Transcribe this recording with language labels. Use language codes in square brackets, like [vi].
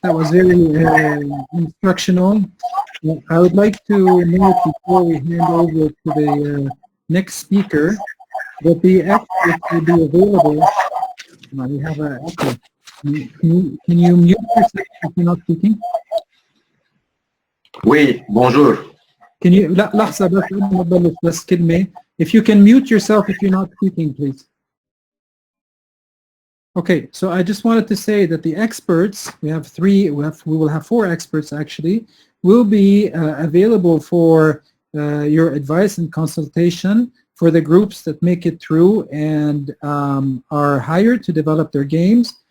[en] That was very instructional. I would like to note before we hand over to the next speaker that the experts will be available. We have an echo. Can you mute yourself if you're not speaking? [fr] Oui, bonjour. [en] Can you, [ar] لحظة بس قبل ما تبلش بس كلمة. [en] If you can mute yourself if you're not speaking, please. Okay, so I just wanted to say that the experts, we will have 4 experts actually, will be available for your advice and consultation for the groups that make it through and are hired to develop their games.